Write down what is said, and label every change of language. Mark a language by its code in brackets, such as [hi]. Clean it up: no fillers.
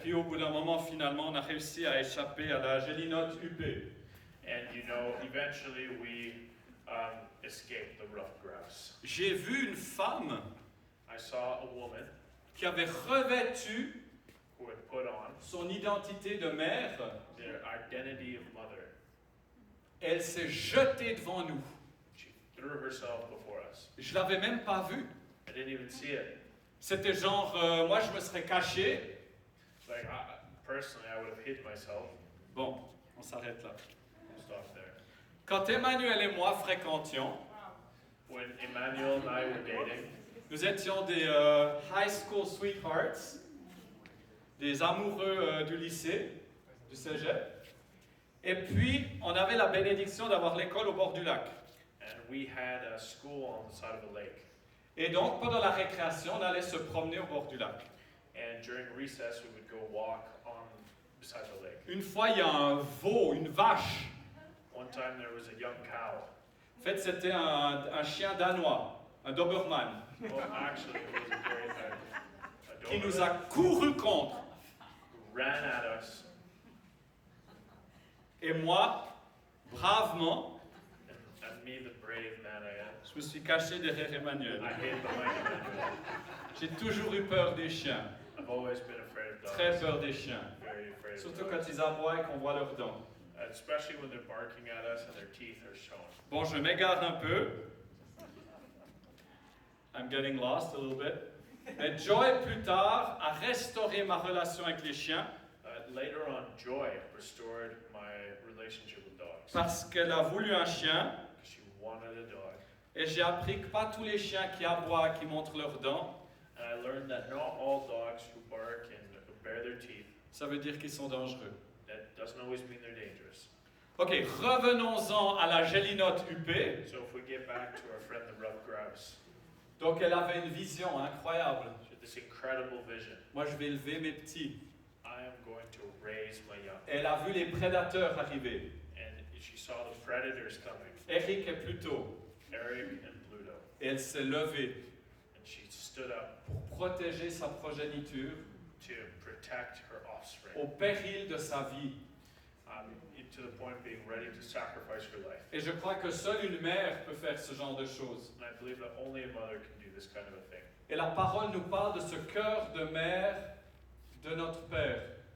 [fr] puis au bout d'un moment, finalement, on a réussi à échapper à la gélinote huppée. [en] And eventually we escaped the rough grouse. [fr] J'ai vu une femme [en] I saw a woman [fr] qui avait revêtu [en] who had put on [fr] son identité de mère. [en] their identity of mother. [fr] Elle s'est jetée devant nous. [en] She threw herself before us. [fr] Je l'avais même pas vue. [en] I didn't even see it. [fr] C'était genre, moi je me serais caché. [en] Like, personally, I would have hid myself. [fr] Bon, on s'arrête là. [en] We'll stop there. [fr] Quand Emmanuel et moi fréquentions, [en] When Emmanuel and I were dating, [fr] nous étions des [en] high school sweethearts, [fr] des amoureux du lycée, du cégep. Et puis, on avait la bénédiction d'avoir l'école au bord du lac. [en] and we had a school on the side of a lake. [fr] Et donc, pendant la récréation, on allait se promener au bord du lac. [en] And during recess, we would go walk on beside the lake. [fr] Une fois, il y a un veau, une vache. [en] One time, there was a young cow. [fr] En fait, c'était un chien danois, un Doberman, [en] Well, actually, it was a [fr] qui nous [en] Doberman [fr] a couru contre. [en] who ran at us, [fr] Et moi, bravement, [en] and me, the brave man I am, [fr] je me suis caché derrière Emmanuel. [en] I hid behind Emmanuel. [fr] J'ai toujours eu peur des chiens. [en] I've always been afraid of dogs. [fr] Très peur des chiens. [en] Very afraid of [fr] Surtout [en] dogs. [fr] quand ils aboient et qu'on voit leurs dents. [en] Especially when they're barking at us and their teeth are showing. [fr] Bon, je m'égare un peu. [en] I'm getting lost a little bit. [fr] Mais Joy, plus tard, a restauré ma relation avec les chiens [en] Later on, Joy restored my relationship with dogs [fr] parce qu'elle a voulu un chien. [en] because she wanted a dog. [fr] Et j'ai appris que pas tous les chiens qui aboient, qui montrent leurs dents, [en] And I learned that not all dogs who bark and bare their teeth, [fr] ça veut dire qu'ils sont dangereux. [en] that doesn't always mean they're dangerous. [fr] Ok, revenons-en à la gélinote huppée. [en] So if we get back to our friend the rough grouse, [fr] Donc elle avait une vision incroyable. [en] she had this incredible vision. [fr] Moi je vais élever mes petits. [en] I am going to raise my young. [fr] Et elle a vu les prédateurs arriver. [en] And she saw the predators coming, [fr] Eric et Pluto. [en] Eric and Pluto. [fr] Et elle s'est levée [en] And she stood up [fr] pour protéger sa progéniture [en] to protect her offspring, [fr] au péril de sa vie. [en] to the point of being ready to sacrifice her life. [fr] Et je crois que seule une mère peut faire ce genre de choses. [en] And I believe that only a mother can do this kind of a thing. [fr] Et la parole nous parle de ce cœur de mère de notre Père.